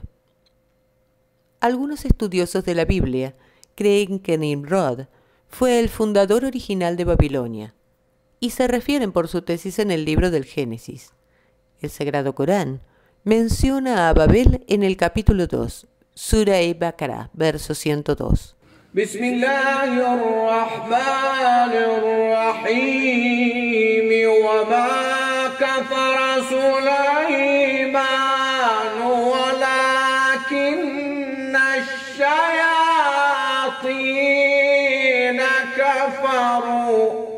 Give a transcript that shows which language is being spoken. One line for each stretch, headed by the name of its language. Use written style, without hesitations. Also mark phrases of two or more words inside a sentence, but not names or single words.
Spanish: Algunos estudiosos de la Biblia creen que Nimrod fue el fundador original de Babilonia y se refieren por su tesis en el libro del Génesis. El Sagrado Corán menciona a Babel en el capítulo 2, Sura Baqarah, verso 102.
Arabic: بسم الله الرحمن الرحيم وما كفر سليمان ولكن الشياطين كفروا